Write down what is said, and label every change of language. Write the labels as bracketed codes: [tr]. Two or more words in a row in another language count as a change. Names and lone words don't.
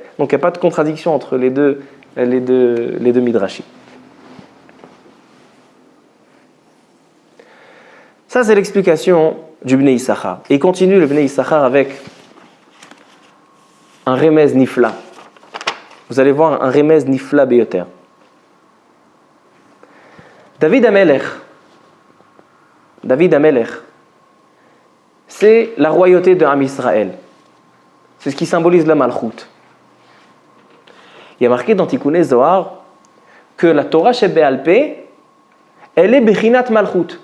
[fr] Donc il n'y a pas de contradiction entre les deux midrashim. Ça c'est l'explication du Bnei Issachar. Et il continue le Bnei Issachar avec un [he] רמז נפלא. [fr] Vous allez voir un [he] רמז נפלא ביותר. [fr] David Amelech, c'est la royauté de [he] עם ישראל. [fr] C'est ce qui symbolise la Malchut. Il y a marqué dans Tikkuné Zohar que la [he] תורה שבעל פה, [fr] elle est [he] בחינת מלכות.